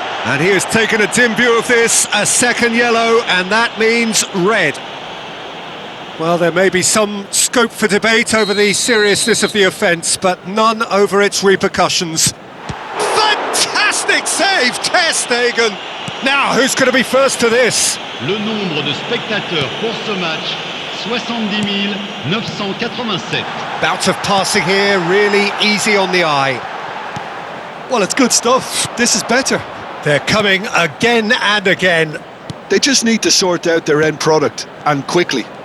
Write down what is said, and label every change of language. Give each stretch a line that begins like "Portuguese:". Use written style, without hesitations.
English: And he has taken a dim view of this, a second yellow, and that means red. Well, there may be some scope for debate over the seriousness of the offence, but none over its repercussions. Fantastic save, Ter Stegen! Now, who's going to be first to this?
French: Le nombre de spectateurs pour ce match, 70 987.
English: Bout of passing here, really easy on the eye. Well, it's good stuff. This is better. They're coming again and again. They just need to sort out their end product, and quickly.